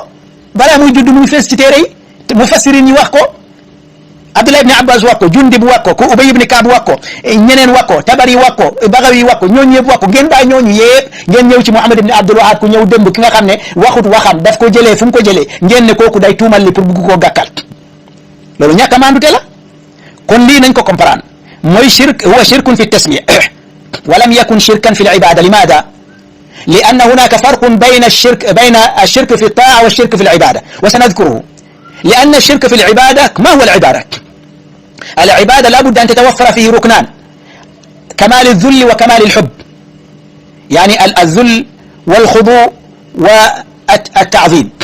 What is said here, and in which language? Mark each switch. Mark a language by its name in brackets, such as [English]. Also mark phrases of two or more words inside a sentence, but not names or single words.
[Wolof] balaa muy judd muy fees ci téere yi mufassirin ñi wax ko Abdullah ibn Abbas wax ko Jundib wax ko Ubay ibn Kaab wax ko ñeneen wax ko Tabari wax ko Bagawi wax ko ñooñu yëpp wax ko ngeen bàyyi ñooñu yëpp ngeen ñëw ci Muhammad ibn Abdul Wahab ku ñëw démb ki nga xam ne waxut waxam daf ko jëlee fu mu ko jëlee ngeen ne kooku day tuumal li pour bugg koo gàkkal loolu ñàkk a maandute la kon lii nañ ko comprendre mooy [Arabic] شرك هو شرك في تسمية ولم يكن شركا في العبادة لماذا لأن هناك فرق بين الشرك في الطاعة والشرك في العبادة وسنذكره لأن الشرك في العبادة ما هو العبادة؟ العبادة لا بد أن تتوفر فيه ركنان كمال الذل وكمال الحب يعني الذل والخضوع والتعظيم